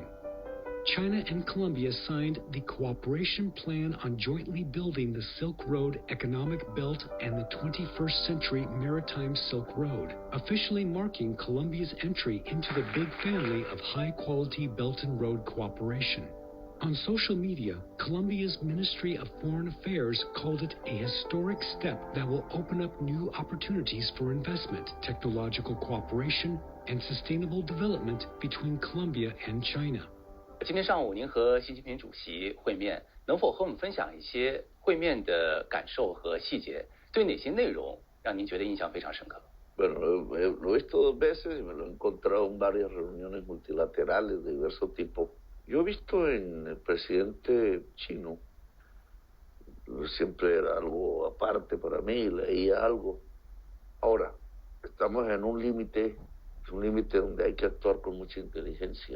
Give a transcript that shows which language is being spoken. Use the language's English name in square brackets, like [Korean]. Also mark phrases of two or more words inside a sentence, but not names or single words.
[English] China and Colombia signed the Cooperation Plan on jointly building the Silk Road Economic Belt and the 21st Century Maritime Silk Road, officially marking Colombia's entry into the big family of high-quality Belt and Road cooperation. On social media, Colombia's Ministry of Foreign Affairs called it a historic step that will open up new opportunities for investment, technological cooperation, and sustainable development between Colombia and China. [Chinese] 今天上午您和习近平主席会面，能否和我们分享一些会面的感受和细节？对哪些内容让您觉得印象非常深刻？ [Spanish] Bueno, lo he visto 2 veces y me lo he encontrado en varias reuniones multilaterales de diverso tipo. Yo he visto en el presidente chino, siempre era algo aparte para mí, leía algo. Ahora, estamos en un límite donde hay que actuar con mucha inteligencia.